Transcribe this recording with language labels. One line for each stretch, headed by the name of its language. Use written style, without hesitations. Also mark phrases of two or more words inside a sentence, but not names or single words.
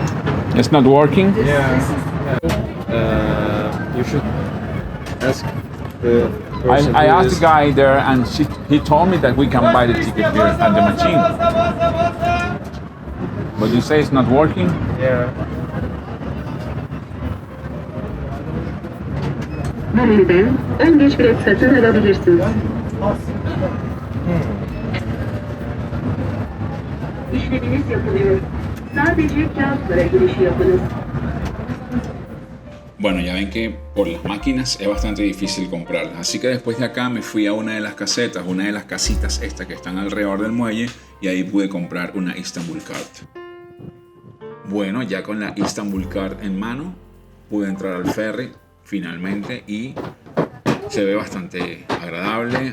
English: It's not working? Yeah. You should ask the person. I who asked is- the guy there and he told me that we can buy the ticket here at the machine. But you say it's not working? Yeah.
Turkish: Bölümden ön geç bilet satın alabilirsiniz. İşleminiz yapılıyor. Sadece kağıtlara girişi yapınız.
Spanish: Bueno, ya ven que por las máquinas es bastante difícil comprarlas. Así que después de acá me fui a una de las casetas, una de las casitas estas que están alrededor del muelle y ahí pude comprar una Istanbul Card. Bueno, ya con la Istanbul Card en mano pude entrar al ferry finalmente y se ve bastante agradable.